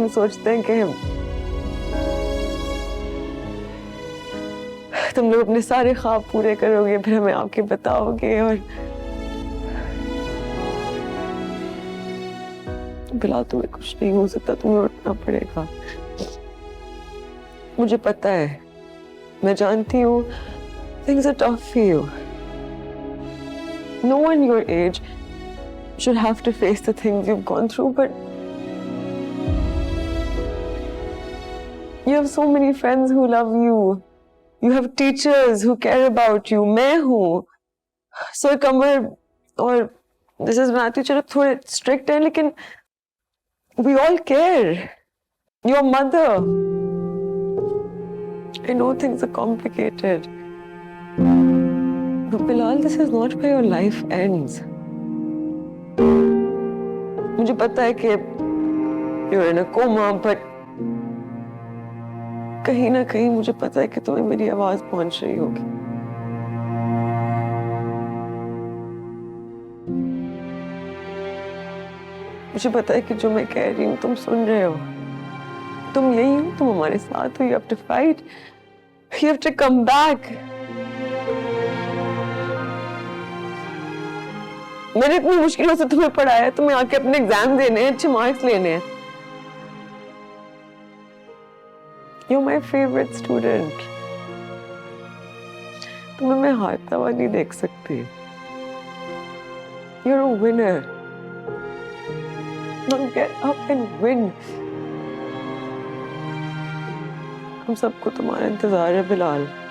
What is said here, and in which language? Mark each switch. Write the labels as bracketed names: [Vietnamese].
[Hindi] हम सोचते हैं कि तुम लोग अपने सारे ख्वाब पूरे करोगे, फिर हमें आके बताओगे। और बिलाल तुम्हें कुछ नहीं हो सकता, तुम्हें उठना पड़ेगा। मुझे पता है, मैं जानती हूँ [English] things are tough for you. No one your age should have to face the things you've gone through, but you have so many friends who love you. You have teachers who care about you. [Hindi] मैं हूँ, Sir Kamar और Mrs. [English] Matthew [Hindi] चलो थोड़े [English] strict [Hindi] हैं, लेकिन [English] we all care. Your mother. I know things are complicated. But Bilal, this is not where your life ends. [Hindi] मुझे पता है कि [English] you're in a coma, [Hindi] but कहीं ना कहीं मुझे पता है कि तुम्हें मेरी आवाज पहुंच रही होगी। मुझे पता है कि जो मैं कह रही हूँ तुम सुन रहे हो। तुम यही हो, तुम हमारे साथ हो। [English] You have to fight. You have to come back. [Hindi] मैंने इतनी मुश्किलों से तुम्हें पढ़ाया है, तुम्हें आके अपने एग्जाम देने हैं, अच्छे मार्क्स लेने हैं। [English] You're my favorite student. [Hindi] तुम्हें मैं हारता हुआ नहीं देख सकती। [English] You're a winner. Now get up and win. [Hindi] हम सबको तुम्हारा इंतजार है बिलाल।